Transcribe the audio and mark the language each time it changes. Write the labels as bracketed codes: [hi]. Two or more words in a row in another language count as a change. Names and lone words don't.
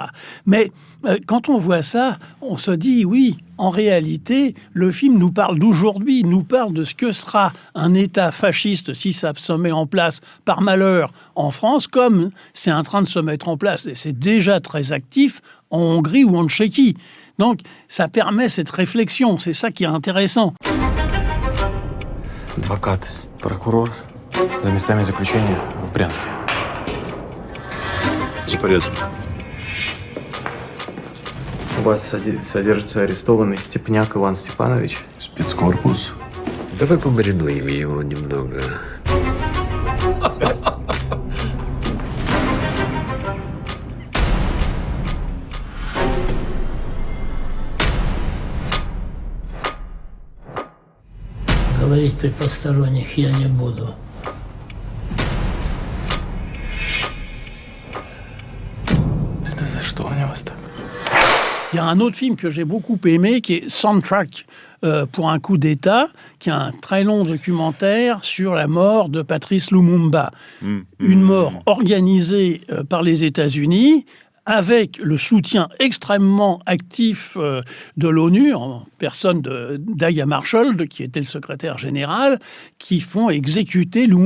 [fr] Mais quand on voit ça, on se dit oui, en réalité, le film nous parle d'aujourd'hui, nous parle de ce que sera un État fasciste si ça se met en place par malheur en France, comme c'est en train de se mettre en place, et c'est déjà très actif en Hongrie ou en Tchéquie. Donc, ça permet cette réflexion. C'est ça qui est intéressant. [ru] Адвокат, прокурор за местами заключения в Брянске. За порядок. У вас содержится арестованный Степняк Иван Степанович. Спецкорпус. Давай помаринуем его немного. Говорить при посторонних я не буду. Это за что они вас так? [fr] Il y a un autre film que j'ai beaucoup aimé qui est Soundtrack pour un coup d'État, qui est un très long documentaire sur la mort de Patrice Lumumba. Une mort organisée par les États-Unis avec le soutien extrêmement actif de l'ONU, en personne d'Aya Marshall, qui était le secrétaire général, qui font exécuter Lumumba.